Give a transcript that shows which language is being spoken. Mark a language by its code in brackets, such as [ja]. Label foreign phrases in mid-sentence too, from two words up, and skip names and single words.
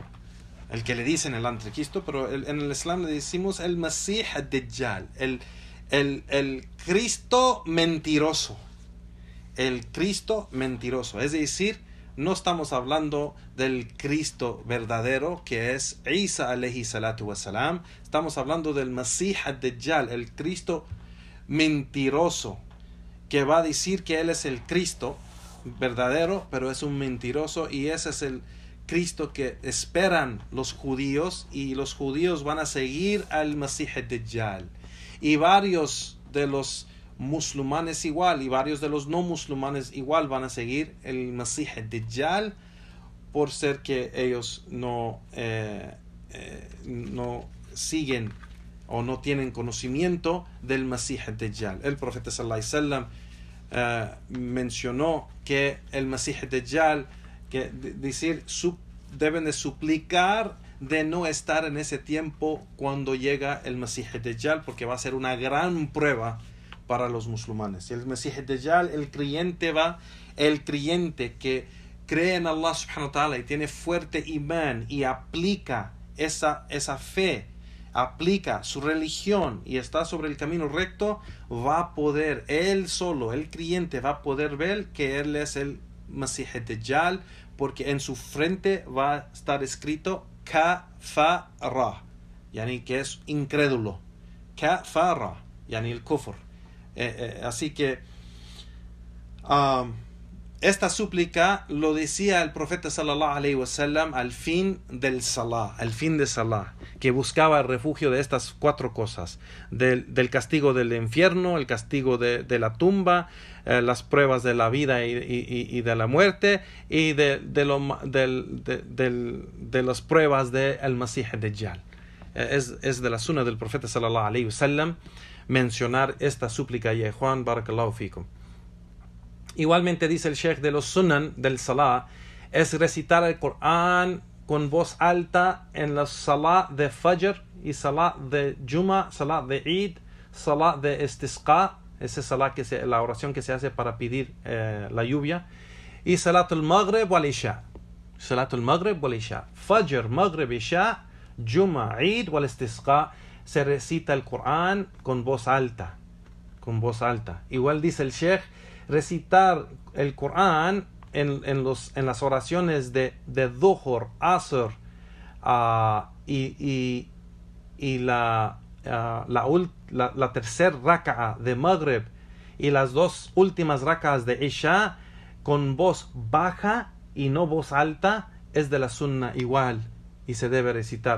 [es] El que le dicen el anticristo, pero en el Islam le decimos el Masih Dajjal, el Cristo mentiroso. El Cristo mentiroso. Es decir, no estamos hablando del Cristo verdadero, que es Isa [ar] عليه الصلاة والسلام. [es] Estamos hablando del Masih Dajjal, el Cristo mentiroso, que va a decir que él es el Cristo verdadero, pero es un mentiroso, y ese es el Cristo que esperan los judíos, y los judíos van a seguir al Masih Dajjal, y varios de los musulmanes igual, y varios de los no musulmanes igual van a seguir el Masih Dajjal, por ser que ellos no siguen o no tienen conocimiento del Masih Dajjal. El profeta [ar] صلى الله عليه وسلم [es] mencionó que el Masih Dajjal, que deben de suplicar de no estar en ese tiempo cuando llega el Masih Dajjal, porque va a ser una gran prueba para los musulmanes. Y el Masih Dajjal, el creyente que cree en Allah [ar] سبحانه وتعالى [es] y tiene fuerte imán y aplica esa fe, aplica su religión y está sobre el camino recto, va a poder, él solo, el creyente, va a poder ver que él es el Masih Dajjal, porque en su frente va a estar escrito Kafara, yani que es incrédulo. Kafara, yani el kufr. Así que esta súplica lo decía el profeta [ar] صلى الله عليه وسلم [es] al fin del salah, que buscaba el refugio de estas cuatro cosas: del castigo del infierno, el castigo de la tumba, las pruebas de la vida y de la muerte, y de las pruebas del Masih Dajjal. Es de la sunna del profeta [ar] صلى الله عليه وسلم [es] mencionar esta súplica. Y Juan, [ar] بارك الله فيكم. [es] Igualmente dice el Sheikh, de los sunan del salah es recitar el Corán con voz alta en la salah de Fajr y salah de Juma, salah de Eid, salah de Istisqa, ese salah la oración que se hace para pedir la lluvia, y [ar] صلاة المغرب والعشاء. صلاة المغرب والعشاء. [es] Fajr, Maghrib, Isha Juma, Eid o Istisqa, se recita el Corán con voz alta. Con voz alta. Igual dice el Sheikh, recitar el Corán en las oraciones de Dhuhr, Asr y la tercer raka'a de Maghrib y las dos últimas raka'as de Isha con voz baja y no voz alta es de la sunna igual y se debe recitar.